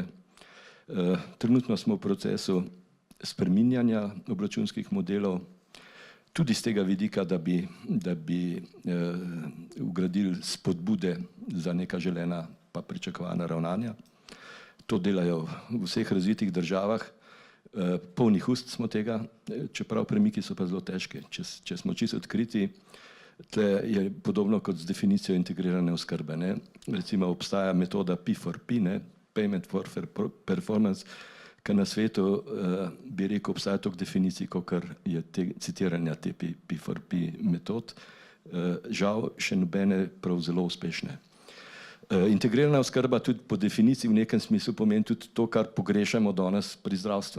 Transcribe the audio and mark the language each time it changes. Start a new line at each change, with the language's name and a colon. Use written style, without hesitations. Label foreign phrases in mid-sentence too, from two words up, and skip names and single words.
Slovenian: Trenutno smo v procesu spreminjanja obračunskih modelov, tudi z tega vidika, da bi vgradili spodbude za neka želena pa pričakovana ravnanja. To delajo v vseh razvitih državah, polnih ust smo tega, čeprav premiki so pa zelo težki. Če smo čisto odkriti, tle je podobno kot z definicijo integrirane oskrbe. Recimo obstaja metoda P4P,
English: payment for performance,
Slovenian: ker na svetu, bi rekel, obstaja toliko definicij, kot je citiranja te P4P metod. Žal še nobene prav zelo uspešne. Integrirana oskrba tudi po definiciji v nekem smislu pomeni tudi to, kar pogrešamo danes pri zdravstvu.